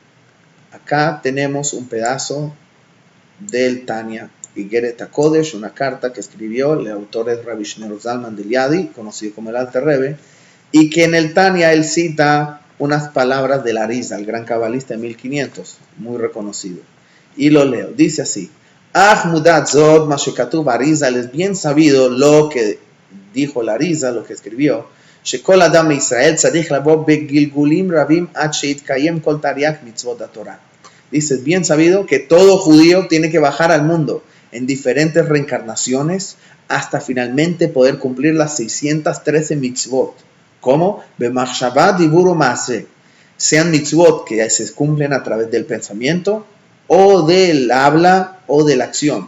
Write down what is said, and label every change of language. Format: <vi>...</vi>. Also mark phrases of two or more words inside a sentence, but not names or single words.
<es>Acá tenemos un pedazo del Tanya Igeret HaKodesh, una carta que escribió el autor es Rabbi Shneor Zalman de Liadi, conocido como el Alter Rebbe, y que en el Tanya él cita unas palabras del Arizal, el gran cabalista de 1500, muy reconocido. Y lo leo, dice así,</es> <he>הא מודעת זאת מה שכתב האריז"ל,</he> <es>es bien sabido lo que dijo el Arizal, lo que escribió,</es> <he>שכל אדם מישראל צריך לבוא בגלגולים רבים עד שיקיים כל תרי"ג מצוות התורה.</he> <es>Dice, es bien sabido que todo judío tiene que bajar al mundo en diferentes reencarnaciones hasta finalmente poder cumplir las 613 mitzvot. ¿Cómo?</es> <he>במחשבה דיבור ומעשה.</he> <es>Sean mitzvot que se cumplen a través del pensamiento o del habla o de la acción.</es>